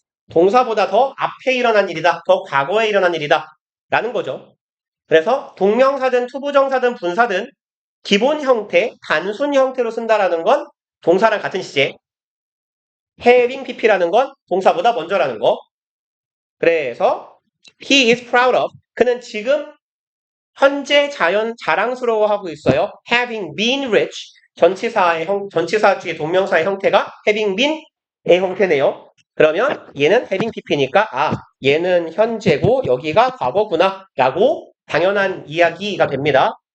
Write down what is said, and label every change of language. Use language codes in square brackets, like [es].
[ko] 동사보다 더 앞에 일어난 일이다. 더 과거에 일어난 일이다. 라는 거죠. 그래서 동명사든 투부정사든 분사든 기본 형태, 단순 형태로 쓴다라는 건 동사랑 같은 시제. having pp라는 건 동사보다 먼저라는 거. 그래서 [en] he is proud of. [ko] 그는 지금 현재 자랑스러워하고 있어요. [en] having been rich. [ko] 전치사 뒤에 동명사의 형태가 having been의 형태네요. 그러면 얘는 having pp니까 얘는 현재고 여기가 과거구나 라고 당연한 이야기가 됩니다.